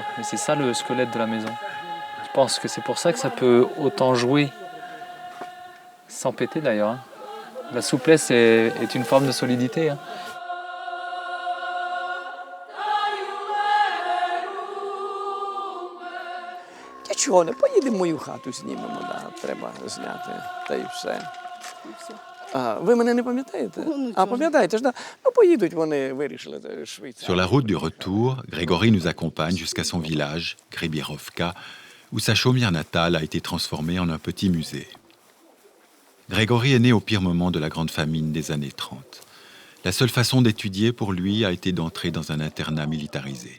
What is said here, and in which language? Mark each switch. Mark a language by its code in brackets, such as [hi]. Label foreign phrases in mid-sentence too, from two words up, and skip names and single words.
[fr] Mais c'est ça le squelette de la maison. Je pense que c'est pour ça que ça peut autant jouer, sans péter d'ailleurs. Hein. La souplesse est une forme de solidité. Hein. [uk] Чого не поїдемо в мою хату, знімемо, да, треба зняти, та й все. А, ви мене не пам'ятаєте? А пам'ятаєте ж, да? Ну поїдуть, вони вирішили швидше. [fr] Sur la route du retour, Grégory nous accompagne jusqu'à son village, Grébierovka, où sa chaumière natale a été transformée en un petit musée. Grégory est né au pire moment de la grande famine des années 30. La seule façon d'étudier pour lui a été d'entrer dans un internat militarisé.